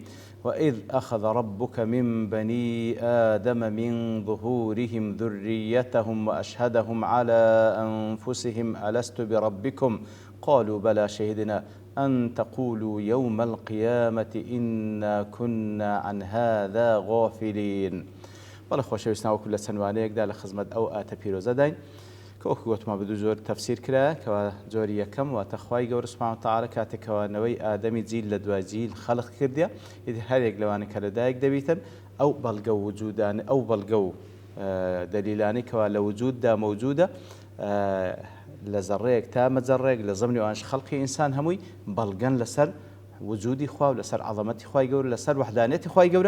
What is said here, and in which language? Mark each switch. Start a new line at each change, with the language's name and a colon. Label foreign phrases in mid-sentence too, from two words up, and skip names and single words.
Arabic: وإذ أخذ ربك من بني آدم من ظهورهم ذريتهم وأشهدهم على أنفسهم ألست بربكم قالوا بلى شهدنا أن تقولوا يوم القيامة إنا كنا عن هذا غافلين.
Central Kurdish: بەڵێ خۆشەویستان وەکو لە چەندوانەیەکدا لە خزمەت ئەو ئاتە پیرۆزە داین کە وەکو گوتمان بە دوو زۆر تەفسیر کرا کەوا جۆری یەکەم واتە خوای گەورە
Arabic: سوبحانه وتعالە
Central Kurdish: کاتێکەوەنەوەی ئادەمی جیل لە دوای جیل خەڵق کردیە ئیتر هەرێک لەوانە کە لەدایک دەبیتن ئەو بەڵگە و وجودانە ئەو بەڵگە و دەلیلانەی کەوا لە وجوددا مەوجودە لە زەڕەیەک تا مەجەڕێک لە زەمنی ئەوانش خەڵقی ئینسان هەمووی بەڵگەن لەسەر وجودی خوا و لەسەر عەظەمەتی خوای گەورە لەسەر وحدانیەتی خوای گەورە.